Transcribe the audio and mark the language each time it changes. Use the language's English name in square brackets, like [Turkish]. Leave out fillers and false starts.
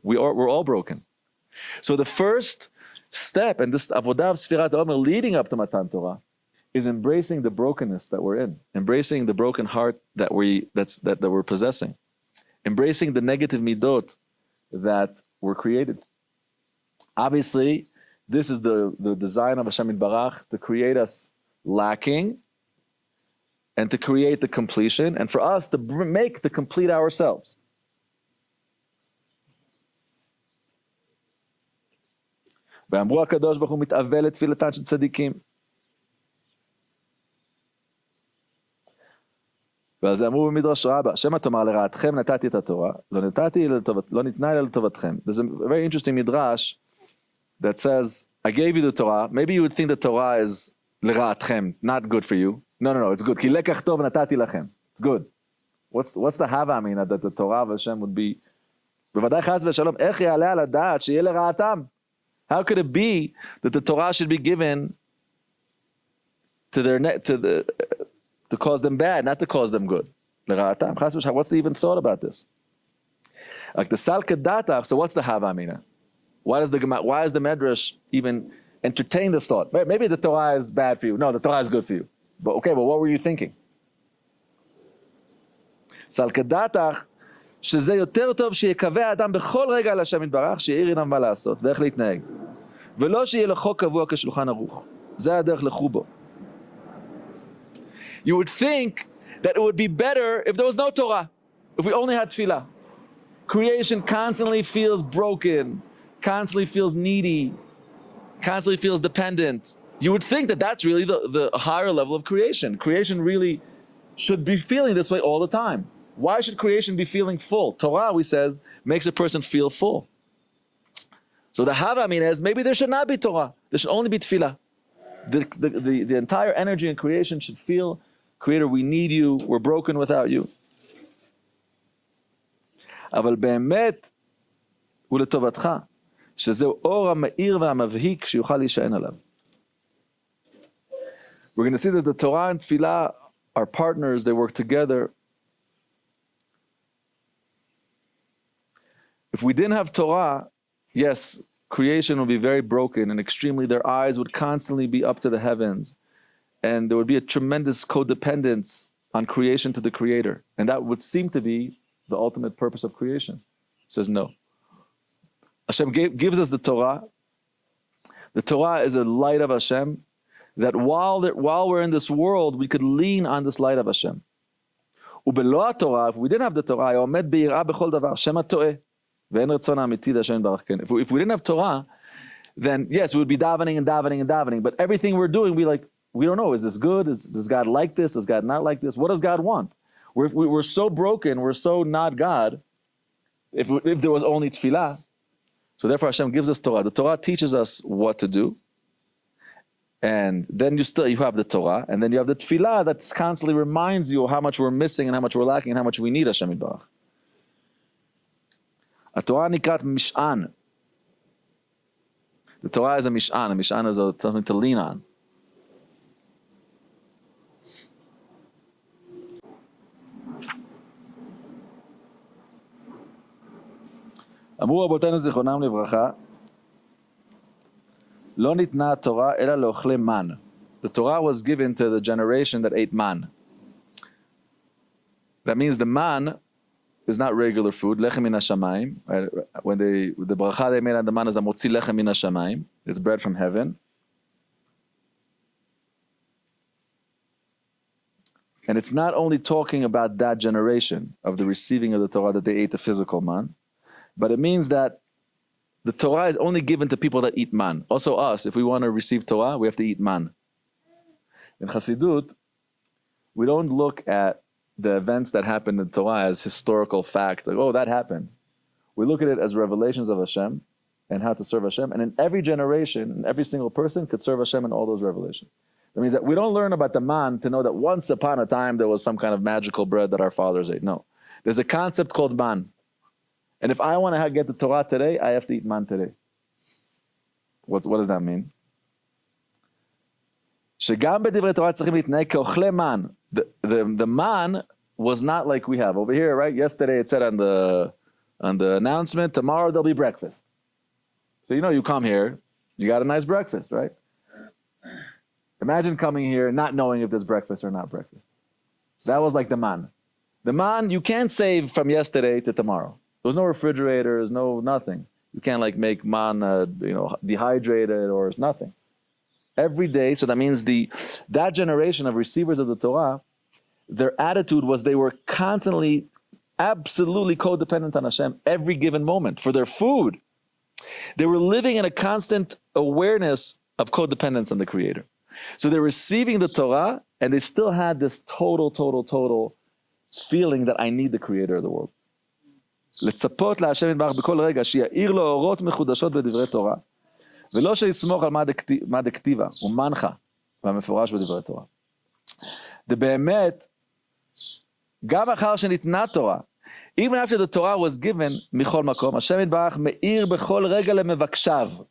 [English] We're all broken. So the first step in this avodah of Sfirat Omer leading up to Matan Torah is embracing the brokenness that we're in, embracing the broken heart that we're possessing, embracing the negative midot that were created. Obviously, this is the design of Hashem Yitbarach, to create us lacking and to create the completion, and for us to make the complete ourselves. [Hebrew] ואמרו הקדוש ברוך הוא מתאבל לתפילתן של צדיקים. ואז אמרו במדרש רבה, שמא תאמר לרעתכם נתתי את התורה, לא ניתנה אלא לטובתכם. [English] There's a very interesting midrash that says, I gave you the Torah. Maybe you would think the Torah is לרעתכם, not good for you. No, it's good. [Hebrew] כי לקח טוב נתתי לכם. [English] It's good. What's the hava amina that the Torah of Hashem would be? [Hebrew] בוודאי חס ושלום, איך יעלה על הדעת שיהיה לרעתם? [English] How could it be that the Torah should be given to cause them bad, not to cause them good? What's the even thought about this? Like the Salke Datach, so what's the Hava Amina? Why does the Medrash even entertain this thought? Maybe the Torah is bad for you. No, the Torah is good for you. But okay, but what were you thinking? [Hebrew] Salke Datach, שזה יותר טוב שיקווה האדם בכל רגע על השם יתברך, שיעיר עיניו מה לעשות ואיך להתנהג. ולא שיהיה לו חוק קבוע כשולחן ערוך. זה הדרך לחובו. [English] You would think that it would be better if there was no Torah, if we only had tefillah. Creation constantly feels broken, constantly feels needy, constantly feels dependent. You would think that that's really the higher level of creation. Creation really should be feeling this way all the time. Why should creation be feeling full? Torah, we says, makes a person feel full. So the Hava Amina is, maybe there should not be Torah. There should only be tefillah. The entire energy in creation should feel, Creator, we need you, we're broken without you. [Hebrew] אבל באמת הוא לטובתך, שזהו אור המאיר והמבהיק שיוכל להישען עליו. [English] We're going to see that the Torah and tefillah are partners, they work together. If we didn't have Torah, yes, creation would be very broken and extremely, their eyes would constantly be up to the heavens. And there would be a tremendous codependence on creation to the Creator. And that would seem to be the ultimate purpose of creation. He says no. Hashem gives us the Torah. The Torah is a light of Hashem, that while we're in this world, we could lean on this light of Hashem. [Hebrew] ובלא התורה, [English] if we didn't have the Torah, [Hebrew] היה עומד ביראה בכל דבר, שמא טועה. [English] If we didn't have Torah, then yes, we would be davening, but everything we're doing, we don't know, is this good? Does God like this? Does God not like this? What does God want? We're so broken, we're so not God, if there was only tefillah. So therefore Hashem gives us Torah. The Torah teaches us what to do, and then you have the Torah, and then you have the tefillah that constantly reminds you of how much we're missing and how much we're lacking and how much we need Hashem Yitbarach. [Hebrew] התורה נקראת משען. [English] The Torah is a משען. A משען is something to lean on. [Hebrew] אמרו רבותינו זיכרונם לברכה, לא ניתנה התורה אלא לאוכלי מן. [English] The Torah was given to the generation that ate man. That means the man is not regular food, lechem min hashamayim. When the bracha they made on the man is amotzi lechem min hashamayim. It's bread from heaven. And it's not only talking about that generation of the receiving of the Torah that they ate the physical man, but it means that the Torah is only given to people that eat man. Also us, if we want to receive Torah, we have to eat man. In Chassidut, we don't look at the events that happened in Torah as historical facts, like, oh, that happened. We look at it as revelations of Hashem and how to serve Hashem. And in every generation, and every single person could serve Hashem in all those revelations. That means that we don't learn about the man to know that once upon a time there was some kind of magical bread that our fathers ate. No. There's a concept called man. And if I want to get the Torah today, I have to eat man today. What does that mean? [Hebrew] שגם בדברי תורה צריכים להתנהג כאוכלי מן. [English] The man was not like we have over here, right? Yesterday it said on the announcement, tomorrow there'll be breakfast. So you come here, you got a nice breakfast, right? Imagine coming here not knowing if there's breakfast or not breakfast. That was like the man. The man, you can't save from yesterday to tomorrow. There's no refrigerators, no nothing. You can't like make man, dehydrated or nothing. Every day, so that means that generation of receivers of the Torah, their attitude was they were constantly, absolutely codependent on Hashem every given moment for their food. They were living in a constant awareness of codependence on the Creator. So they're receiving the Torah, and they still had this total feeling that I need the Creator of the world. [Hebrew] לצפות להשם יתברך בכל רגע שיאיר לו אורות מחודשות בדברי תורה, ולא שיסמוך על מה דכתיבה ומנחה והמפורש בדברי תורה. באמת, גם אחר שניתנה תורה, [English] even after the Torah was given, [Hebrew] מכל מקום, השם יתברך מאיר בכל רגע למבקשיו.